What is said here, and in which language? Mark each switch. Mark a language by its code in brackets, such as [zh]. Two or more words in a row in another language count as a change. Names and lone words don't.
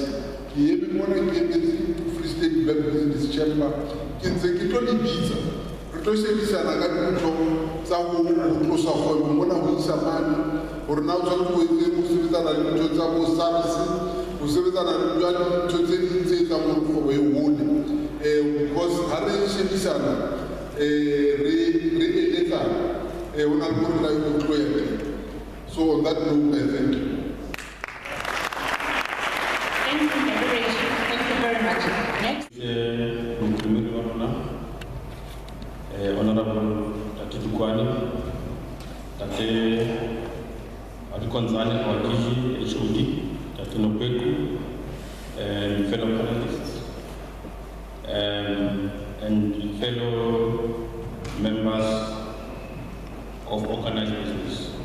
[st] ke eme mona ke emetse Free State Black Business Chamber ke ntse ke tlo le bitsa re tlo sebedisana ka dintho tsa go tlosa kgwebo mona ho isa mane gore na o tshwanetse ho etse ho sebetsana le dintho tsa bo SARS ho sebetsana le dintho tse ding tse etsang gore kgwebo e hole because ha re sebedisana re eletsana ho na le gore la e tlo ya teng. [en] So on that note, I thank you. Thank you, Moderation. Thank you very much. Next. Honorable Tate Dukwani, Tate Adikonzani Wakiji, HOD, Tate Nobeku, fellow panelists, and fellow members of organized business.